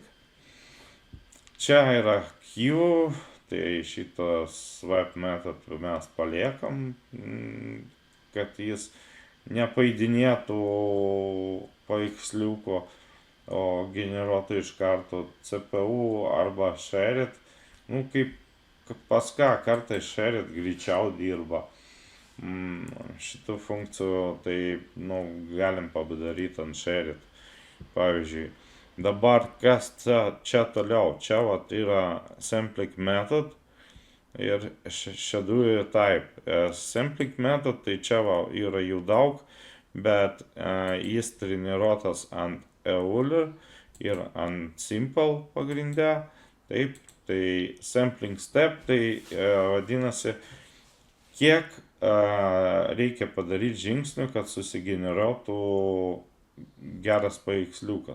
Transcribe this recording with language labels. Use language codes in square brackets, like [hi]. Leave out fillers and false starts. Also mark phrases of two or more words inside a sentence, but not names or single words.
[lt] Čia yra Q, tai šitas [en] swipe method [lt] mes paliekam, kad jis nepaidinėtų paveiksliuko, o generuotų iš karto CPU arba shared. Nu, kaip pas ką kartais shared greičiau dirba. Šitų funkcijų tai galim padaryti ant shared. Pavyzdžiui, dabar kas čia toliau? Čia yra [en] sampling method [lt] ir [en] schedule type. Sampling method [lt] tai čia yra jų daug, bet jis treniruotas ant Euler ir ant simple pagrinde. Taip, tai [en] sampling step [lt] tai vadinasi, kiek reikia padaryti žingsnių, kad susigeneruotų geras paveiksliukas.